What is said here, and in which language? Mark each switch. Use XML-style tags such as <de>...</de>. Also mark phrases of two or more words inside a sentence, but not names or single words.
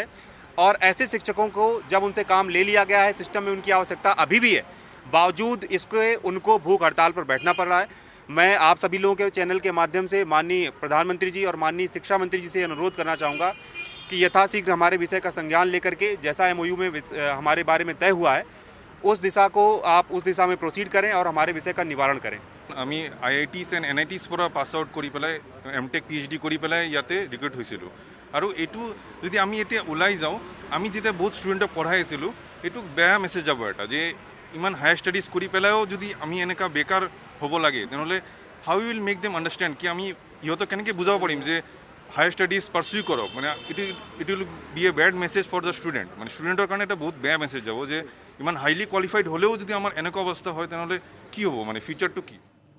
<hi>और ऐसे शिक्षकों को जब उनसे काम ले लिया गया है, सिस्टम में उनकी आवश्यकता अभी भी है, बावजूद इसके उनको भूख हड़ताल पर बैठना पड़ रहा है। मैं आप सभी लोगों के चैनल के माध्यम से माननीय प्रधानमंत्री जी और माननीय शिक्षा मंत्री जी से अनुरोध करना चाहूँगा कि यथाशीघ्र हमारे विषय का संज्ञान लेकर के जैसा एमओयू में हमारे बारे में तय हुआ है उस दिशा में प्रोसीड करें और हमारे विषय का निवारण करें।</hi> <as>আমি</as> <en>IITs and NITs</en> <as>পৰা</as> <en>pass out</en> <as>কৰি পেলাই</as> <en>MTech PhD</en> <as>কৰি পেলাই ইয়াতে ৰিক্ৰুট হৈছিলোঁ। আৰু এইটো যদি আমি এতিয়া ওলাই যাওঁ, আমি যেতিয়া বহুত ষ্টুডেণ্টক পঢ়াই আছিলোঁ, এইটো বেয়া মেছেজ যাব এটা যে ইমান</as> <en>higher studies</en> <as>কৰি পেলাইও যদি আমি এনেকুৱা বেকাৰ হ'ব লাগে, তেনেহ'লে</as> <en>how will make them understand</en> <as>কি আমি ইহঁতক কেনেকৈ বুজাব পাৰিম যে</as> <en>higher studies</en> <as>পাৰ্চিউ কৰক। মানে</as> <en>it will be a bad message for the student.</en> <as>মানে ষ্টুডেণ্টৰ কাৰণে এটা বহুত বেয়া মেছেজ যাব যে ইমান</as> <en>highly qualified</en> <as>হ'লেও যদি আমাৰ এনেকুৱা অৱস্থা হয় তেনেহ'লে কি হ'ব, মানে ফিউচাৰটো কি।</as>